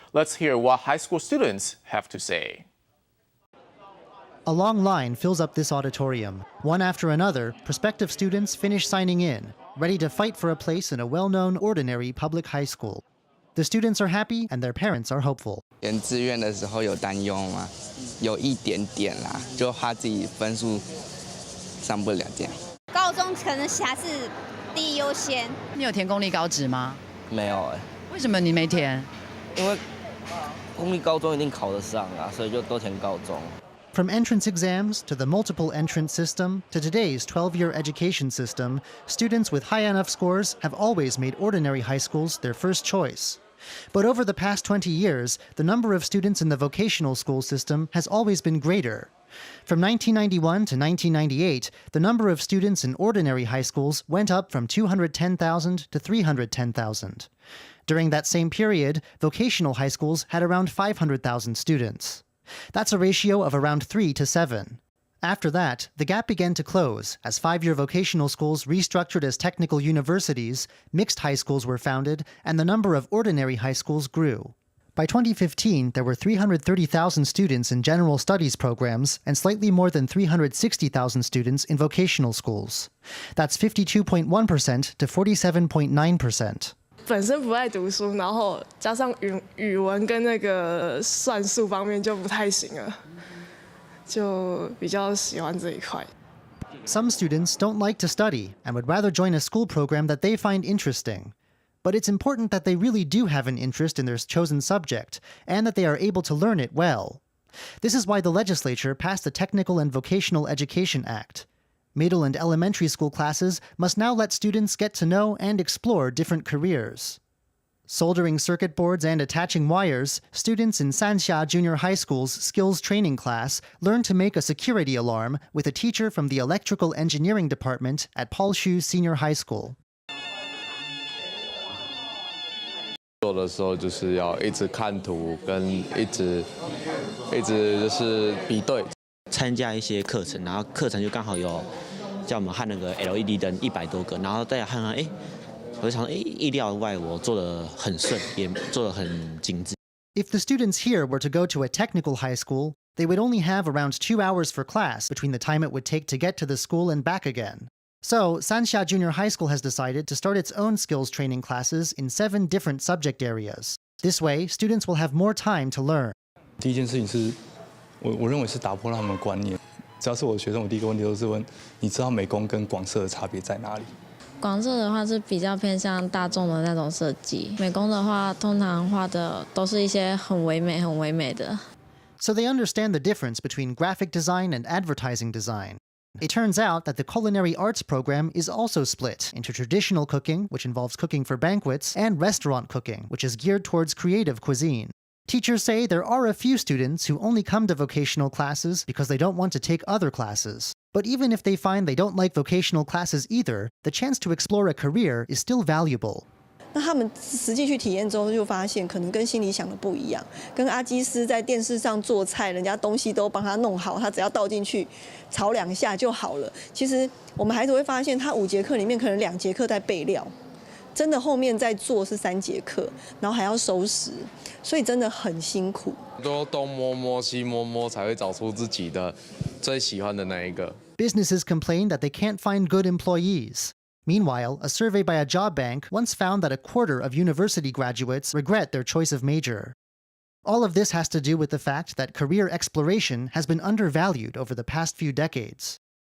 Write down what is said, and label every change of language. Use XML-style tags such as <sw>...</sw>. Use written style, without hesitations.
<en>Let's hear what high school students have to say. A long line fills up this auditorium. One after another, prospective students finish signing in, ready to fight for a place in a well-known ordinary public high school. The students are happy and their parents are hopeful.</en> <zh>填志愿的时候有担忧吗？有一点点啦，就怕自己分数上不了这样。高中可能还是第一优先。你有填公立高职吗？没有哎。为什么你没填？因为公立高中一定考得上啊，所以就都填高中。</zh> <en>From entrance exams to the multiple entrance system to today's 12-year education system, students with high enough scores have always made ordinary high schools their first choice. But over the past 20 years, the number of students in the vocational school system has always been greater. From 1991 to 1998, the number of students in ordinary high schools went up from 210,000 to 310,000. During that same period, vocational high schools had around 500,000 students. That's a ratio of around 3 to 7. After that, the gap began to close as five-year vocational schools restructured as technical universities, mixed high schools were founded, and the number of ordinary high schools grew. By 2015, there were 330,000 students in general studies programs and slightly more than 360,000 students in vocational schools. That's 52.1% to 47.9%.</en> <zh>本身不爱读书，然后加上语文跟那个算术方面就不太行了，就比较喜欢这一块。</zh> <en>Some students don't like to study and would rather join a school program that they find interesting. But it's important that they really do have an interest in their chosen subject and that they are able to learn it well. This is why the legislature passed the Technical and Vocational Education Act. Middle and elementary school classes must now let students get to know and explore different careers. Soldering circuit boards and attaching wires, students in Sanxia Junior High School's skills training class learn to make a security alarm with a teacher from the electrical engineering department at Paul Shu Senior High School.</en> <zh>做的时候就是要一直看图，跟一直就是比对。参加一些课程，然后课程就刚好有叫我们焊那个 LED 灯100多个，然后大家看看，我就想说，意料外，我做得很顺，也做得很精致。</zh> <en>If the students here were to go to a technical high school, they would only have around 2 hours for class between the time it would take to get to the school and back again. So, Sanxia Junior High School has decided to start its own skills training classes in 7 different subject areas. This way, students will have more time to learn.</en> <zh>第一件事情是，我认为是打破他们的观念。只要是我的学生，我第一个问题都是问：你知道美工跟广设的差别在哪里？广设的话是比较偏向大众的那种设计，美工的话通常画的都是一些很唯美的。</zh> <en>So they understand the difference between graphic design and advertising design. It turns out that the culinary arts program is also split into traditional cooking, which involves cooking for banquets, and restaurant cooking, which is geared towards creative cuisine. Teachers say there are a few students who only come to vocational classes because they don't want to take other classes. But even if they find they don't like vocational classes either, the chance to explore a career is still valuable.</en> <zh>那他们实际去体验之后，就发现可能跟心里想的不一样。跟阿基师在电视上做菜，人家东西都帮他弄好，他只要倒进去炒2下就好了。其实我们孩子会发现，他5节课里面可能2节课在备料，真的后面在做是3节课，然后还要收拾，所以真的很辛苦。都东摸摸西摸摸，才会找出自己的最喜欢的那一个。</zh> <en>Businesses complain that they can't find good employees. Meanwhile, a survey by a job bank once found that a quarter of university graduates regret their choice of major. All of this has to do with the fact that career exploration has been undervalued over the past few decades.</en>